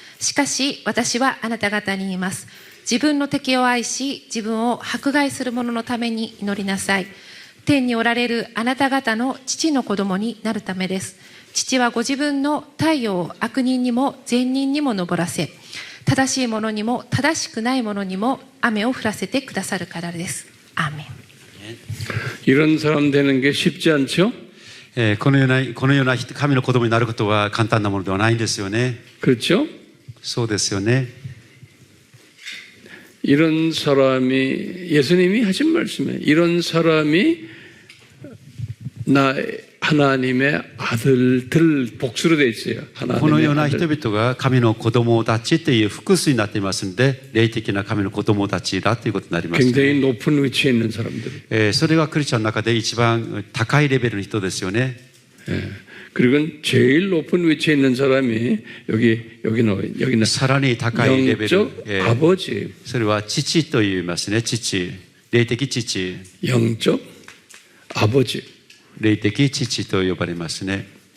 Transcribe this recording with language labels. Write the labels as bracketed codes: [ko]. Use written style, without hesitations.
[ja] しかし私はあなた方に言います。自分の敵を愛し、自分を迫害する者のために祈りなさい。天におられるあなた方の父の子供になるためです。父はご自分の太陽を悪人にも善人にも昇らせ、正しい者にも正しくない者にも雨を降らせてくださるからです。アーメン。 [ko] 이런 사람 되는 게 쉽지 않죠? [ja] このような神の子供になることは簡単なものではないんですよね。 [ko] 그렇죠? [ja] そうですよね。 [ko] 이런 사람이 예수님이 하신 말씀에 이런 사람이 나 하나님의 아들들 복수로 돼 있어요. [ja] このような [ko] 아들. [ja] 人々が神の子供たちという複数になっていますので、霊的な神の子供たちだということになります、 [ko] 굉장히 높은 위치에 있는 사람들. [ja] それがクリスチャンの中で一番高いレベルの人ですよね。 [ko] 예. 그리고 제일 높은 위치에 있는 사람이 여기는 [ja] さらに高いレベル、 [ko] 영적 아버지, [ja] それは父と言いますね。父、霊的父、 [ko] 영적 아버지. [ja] 霊的父と呼ばれますね。